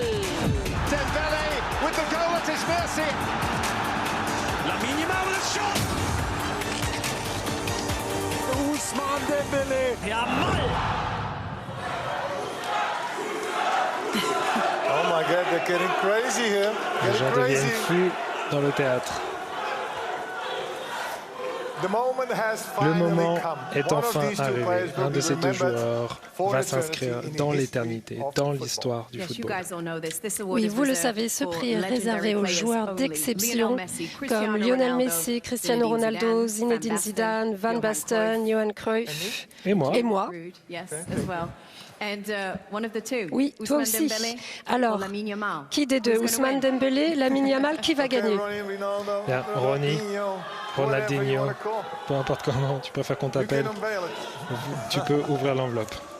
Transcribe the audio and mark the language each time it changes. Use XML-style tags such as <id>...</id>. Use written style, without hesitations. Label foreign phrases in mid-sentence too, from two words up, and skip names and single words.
<en>Dembele with the goal at his mercy. Lamine Yamal with a shot! Ousmane Dembele! Yamal! Oh my God, they're getting crazy here.</en> <fr>Les gens deviennent fous dans le théâtre. Le moment est enfin arrivé. Un de ces 2 joueurs va s'inscrire dans l'éternité, dans l'histoire du football. Oui, vous le savez, ce prix est réservé aux joueurs d'exception comme Lionel Messi, Cristiano Ronaldo, Zinedine Zidane, Van Basten, Johan Cruyff et moi. Oui, toi aussi. Alors, qui des 2? Ousmane Dembélé, Lamine Yamal, qui va gagner? Bien, Ronnie, Ronaldinho, peu importe comment tu préfères qu'on t'appelle, tu peux ouvrir l'enveloppe.</fr>